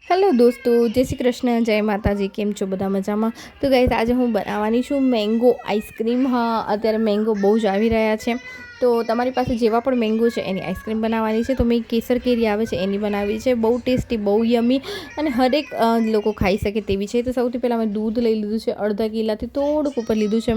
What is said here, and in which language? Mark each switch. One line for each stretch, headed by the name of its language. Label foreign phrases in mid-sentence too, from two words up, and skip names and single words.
Hindi: हेलो दोस्तों, जय श्री कृष्ण, जय माताजी।
Gujarati: કેમ છો બધા મજામાં? તો ગાઇસ આજ હું બનાવવાની છું
English: mango ice cream.
Gujarati: હા, અત્યારે મેંગો બહુ જ આવી રહ્યા છે, તો તમારી પાસે જેવા પણ મેંગો છે એની આઈસક્રીમ બનાવવાની છે। તો મેં કેસર કેરી આવે છે એની બનાવી છે. બહુ ટેસ્ટી, બહુ યમી અને હરેક લોકો ખાઈ શકે તેવી છે। તો સૌથી પહેલા મેં દૂધ લઈ લીધું છે, અર્ધા કિલાથી થોડુંક ઉપર લીધું છે।